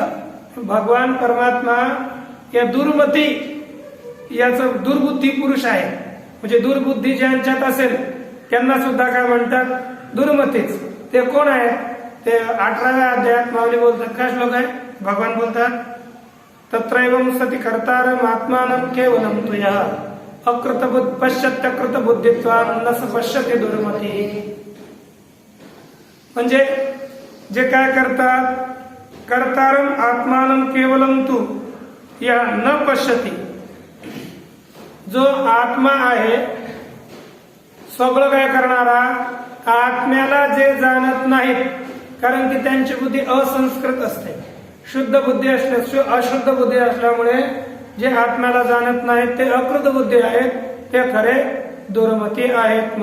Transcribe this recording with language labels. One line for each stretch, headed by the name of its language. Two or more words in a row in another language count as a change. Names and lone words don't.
Marathi: भगवान परमात्मा या दुर्मती, याच दुर्बुद्धी पुरुष आहे. म्हणजे दुर्बुद्धी ज्यांच्यात असेल त्यांना सुद्धा काय म्हणतात? दुर्मतीच. ते कोण आहेत? ते 18व्या अध्यायात माऊली बोलतात. काय श्लोक आहे? भगवान बोलतात,
Sanskrit: तत्रैवं सति कर्तारम् आत्मानं केवलं तुया अकृत पश्यत्यकृत बुद्धित्वान् न स पश्यति दुर्मती.
Marathi: म्हणजे जे काय करतात?
Sanskrit: कर्तारम् आत्मानं केवलं तू या न पश्यती.
Marathi: जो आत्मा आहे, सगळं काय करणारा, आत्म्याला जे जाणत नाहीत, कारण की त्यांची बुद्धी असंस्कृत असते. शुद्ध बुद्धी अशुद्ध बुद्धी असल्यामुळे जे आत्म्याला जाणत नाहीत ते अकृत बुद्धी आहेत, ते खरे दुर्मती आहेत.